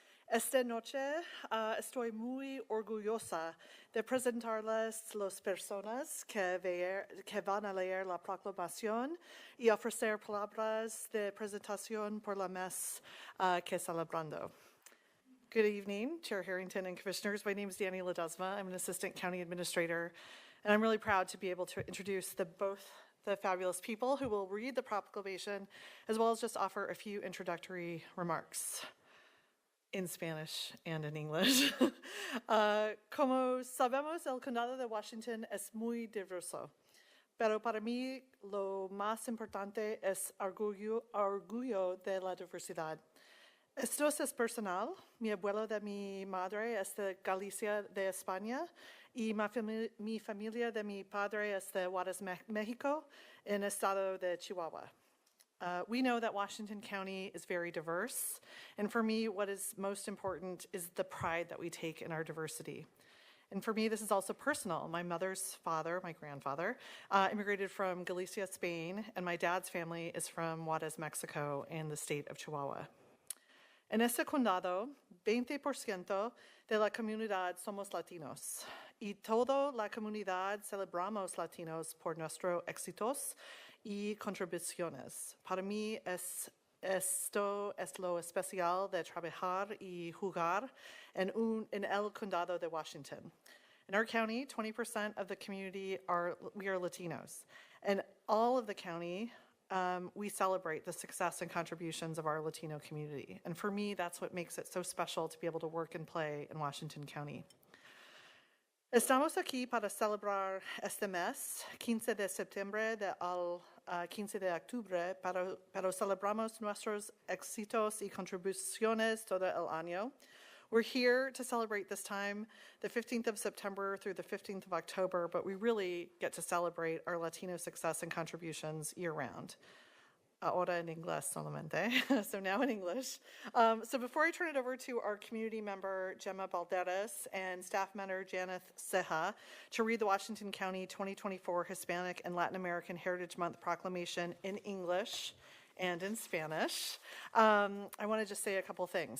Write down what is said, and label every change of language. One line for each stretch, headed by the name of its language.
Spanish: Esta noche estoy muy orgullosa de presentarles las personas que van a leer la proclamación y ofrecer palabras de presentación por la mes que celebrando.
English: Good evening, Chair Harrington and Commissioners. My name is Danny Ledesma. I'm an Assistant County Administrator, and I'm really proud to be able to introduce both the fabulous people who will read the proclamation, as well as just offer a few introductory remarks in Spanish and in English.
Spanish: Como sabemos, el condado de Washington es muy diverso, pero para mí lo más importante es orgullo de la diversidad. Esto es personal. Mi abuelo de mi madre es de Galicia, de España, y mi familia de mi padre es de Juárez, Mexico, en el estado de Chihuahua.
English: We know that Washington County is very diverse, and for me, what is most important is the pride that we take in our diversity. And for me, this is also personal. My mother's father, my grandfather, immigrated from Galicia, Spain, and my dad's family is from Juárez, Mexico, in the state of Chihuahua.
Spanish: En este condado, 20% de la comunidad somos latinos, y toda la comunidad celebramos latinos por nuestros éxitos y contribuciones. Para mí, esto es lo especial de trabajar y jugar en el condado de Washington.
English: In our county, 20% of the community we are Latinos, and all of the county, we celebrate the success and contributions of our Latino community. And for me, that's what makes it so special to be able to work and play in Washington County.
Spanish: Estamos aquí para celebrar este mes, 15 de septiembre al 15 de octubre, pero celebramos nuestros éxitos y contribuciones todo el año.
English: We're here to celebrate this time, the 15th of September through the 15th of October, but we really get to celebrate our Latino success and contributions year-round.
Spanish: Ahora en inglés solamente, so now in English.
English: So before I turn it over to our community member, Gemma Balderas, and staff member, Janet Ceja, to read the Washington County 2024 Hispanic and Latin American Heritage Month Proclamation in English and in Spanish, I want to just say a couple things.